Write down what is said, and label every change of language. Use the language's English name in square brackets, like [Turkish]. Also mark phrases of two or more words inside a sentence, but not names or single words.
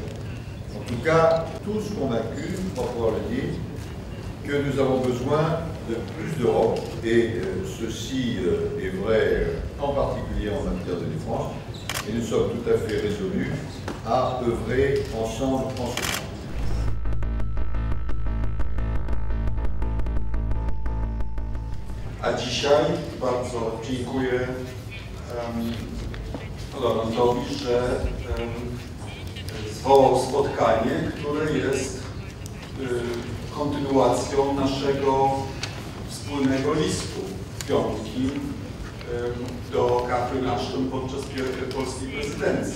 [French] En tout cas, tous convaincus, je crois pouvoir le dire, que nous avons besoin de plus d'Europe, et ceci est vrai en particulier en matière de défense, et nous sommes tout à fait résolus à œuvrer ensemble en ce sens. [Polish] A dzisiaj bardzo dziękuję Laurentisowi, że zwołał spotkanie, które jest kontynuacją naszego wspólnego listu z piątki do Catherine Ashton podczas polskiej prezydencji.